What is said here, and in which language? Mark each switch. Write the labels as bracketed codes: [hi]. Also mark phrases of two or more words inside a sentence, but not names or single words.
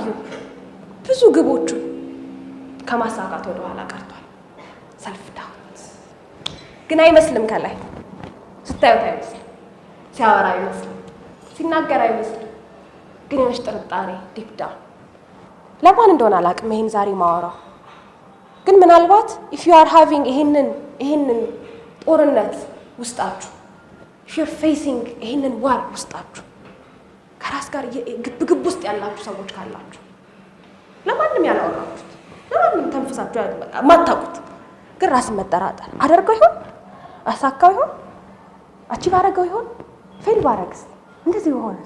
[am] ብዙ ግቦቹን ከማሳካት ወደ ኋላ ቀርቷል። [en] self doubt [am] ግን አይመስልም። ከላይ ስታዩት አይመስልም፣ ሲያወራ አይመስልም፣ ሲናገር አይመስልም። ግን የሆነች ጥርጣሬ [en] deep down። [am] ለማን እንደሆነ አላውቅም ይሄን ዛሬ ማወራው። ግን ምናልባት [en] if you are having [am] ይሄንን ጦርነት ውስጣችሁ [en] if you are facing [am] ይሄንን ዋር ውስጣችሁ ከራስ ጋር ግብግብ ውስጥ ያላችሁ ሰዎች ካላችሁ ለማንም ያላወራችሁት ለማንም ተንፈሳችሁ ማታውቁት ግን ራስን መጠራጠር አደርገው ይሆን? አሳካው ይሆን? አቺቭ አደረገው ይሆን? ፌል ባረግስ? እንደዚህ ሆነስ?